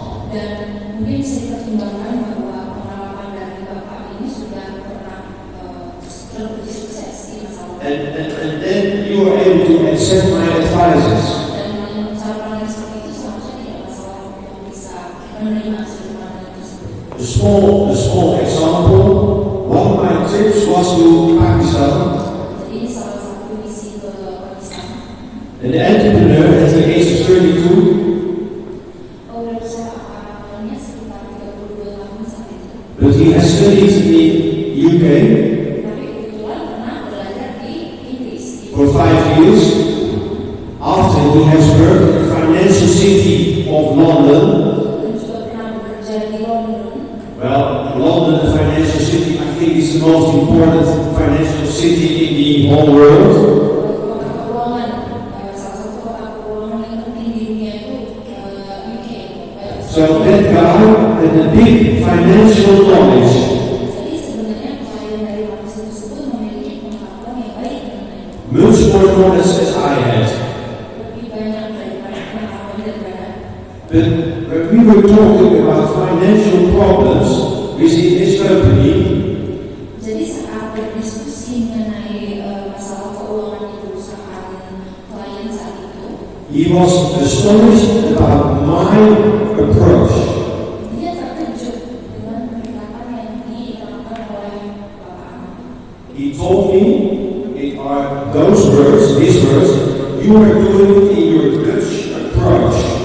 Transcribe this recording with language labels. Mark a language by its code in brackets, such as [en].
[id] Dan mungkin bisa dipertimbangkan bahwa pengalaman dari Bapak ini sudah pernah lebih sukses di masa lalu. [en] And then you are able to accept my advices. [id] Dan dengan cara pandang seperti itu seharusnya tidak masalah untuk bisa menerima sudut pandang tersebut. [en] A small example, one of my trips was to Pakistan. [id] Jadi salah satu misi ke Pakistan. [en] And the entrepreneur at the age of 32, [id] Awalnya sekitar 32 tahun saat itu. [en] but he has studied in UK [id] Tapi kebetulan pernah belajar di Inggris. [en] for 5 years. After he has worked in the financial city of London. [id] Dan juga pernah bekerja di London. [en] Well, London, the financial city, I think is the most important financial city in the whole world. [id] Kota keuangan, salah satu kota keuangan yang penting di dunia itu UK. [en] So that guy had a big financial knowledge. [id] Jadi sebenarnya klien dari manusia tersebut memiliki pengetahuan yang baik mengenai [en] Much more knowledge as I had. [id] lebih banyak daripada pengetahuan daripada. [en] But when we were talking about financial problems within his company, [id] Jadi saat berdiskusi mengenai masalah keuangan di perusahaan klien saat itu, [en] he was astonished about my approach. [id] dia terkejut dengan pendekatan yang diterapkan oleh Bapak. [en] He told me, it are those words, these words, you are doing in your Dutch approach.